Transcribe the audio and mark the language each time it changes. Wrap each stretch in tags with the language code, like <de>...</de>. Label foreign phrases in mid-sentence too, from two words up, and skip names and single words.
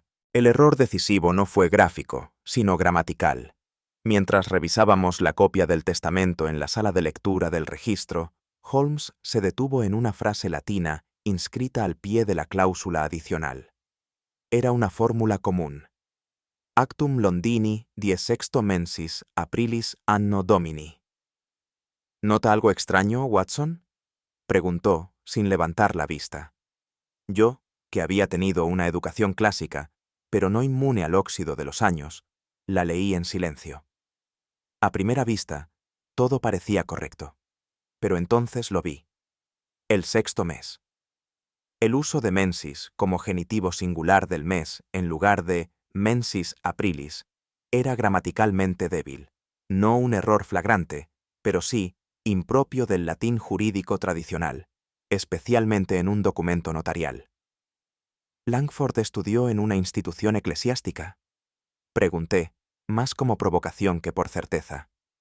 <es>El error decisivo no fue gráfico, sino gramatical. Mientras revisábamos la copia del testamento en la sala de lectura del registro, Holmes se detuvo en una frase latina inscrita al pie de la cláusula adicional. Era una fórmula común.</es> <la>Actum Londini 16 mensis aprilis anno domini.</la> <es>¿Nota algo extraño, Watson?, preguntó, sin levantar la vista. Yo, que había tenido una educación clásica, pero no inmune al óxido de los años, la leí en silencio. A primera vista, todo parecía correcto. Pero entonces lo vi. El sexto mes. El uso de mensis como genitivo singular del mes en lugar de</es> <la>mensis aprilis</la> <es>era gramaticalmente débil. No un error flagrante, pero sí impropio del latín jurídico tradicional, especialmente en un documento notarial. ¿Langford estudió en una institución eclesiástica?, pregunté, más como provocación que por certeza.</es>